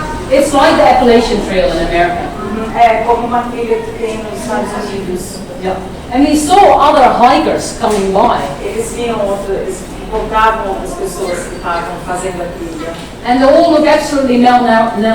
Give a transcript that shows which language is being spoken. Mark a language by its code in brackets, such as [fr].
[en] It's like the Appalachian Trail in America. [pt] É como uma trilha que tem nos Estados Unidos. [en] Yeah. And we saw other hikers coming by. [pt] Eles encontravam outras pessoas que estavam fazendo a trilha. [en] And they all look absolutely malnourished.